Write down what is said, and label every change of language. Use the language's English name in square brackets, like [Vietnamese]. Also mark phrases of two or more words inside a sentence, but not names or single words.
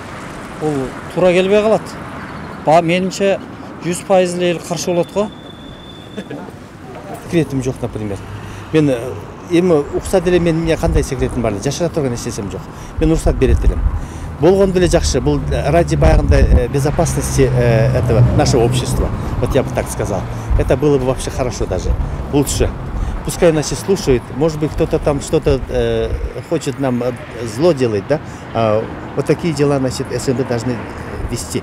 [Kyrgyz] Бул туура келбей калат. Менимче 100% эл каршы болот го. Секретим жок, например. Мен эми уксат эле менин кандай секретим бар? Жашыра турган нерсем жок. Мен уруксат берет элем. Болгондо эле жакшы. [Russian] Бул ради баягындай безопасности этого нашего общества. Вот я бы так сказал. Это было бы вообще хорошо даже. Лучше. Пускай нас и слушают. Может быть, кто-то там что-то хочет нам зло делать, да? А вот такие дела, значит, СНД должны вести.